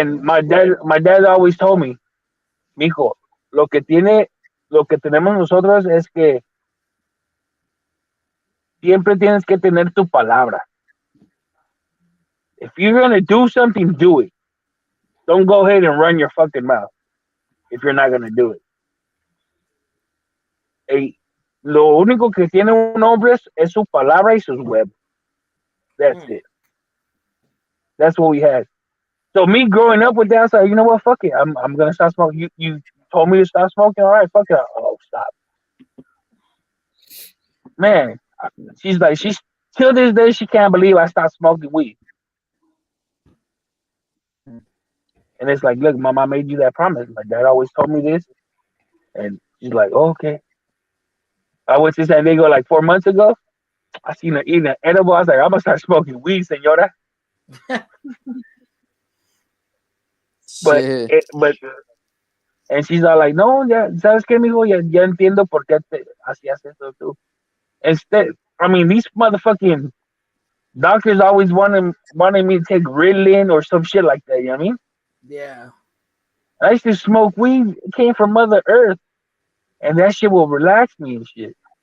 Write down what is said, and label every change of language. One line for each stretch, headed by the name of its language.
English: And my dad always told me,
Spanish: mijo, lo que tenemos nosotros es que siempre tienes que tener tu palabra.
English: If you're gonna do something, do it. Don't go ahead and run your fucking mouth if you're not gonna do it.
Spanish: Hey, lo único que tiene un hombre es su palabra y sus huevos.
English: That's it. That's what we had. So me growing up with that, I was like, you know what, fuck it. I'm gonna stop smoking. You told me to stop smoking. All right, fuck it. Oh, stop. Man, she's till this day she can't believe I stopped smoking weed. And it's like, look, mama made you that promise. My dad always told me this. And she's like, oh, okay. I went to San Diego like 4 months ago. I seen her eating an edible. I was like, I'm gonna start smoking weed, senora. Shit. But and she's all like,
Spanish: no, ya, ¿sabes qué, mijo? Ya entiendo por qué hacías eso tú.
English: Instead, I mean, these motherfucking doctors always wanted me to take Ritalin or some shit like that, you know what I mean? Yeah. I used to smoke weed. It came from Mother Earth. And that shit will relax me and shit.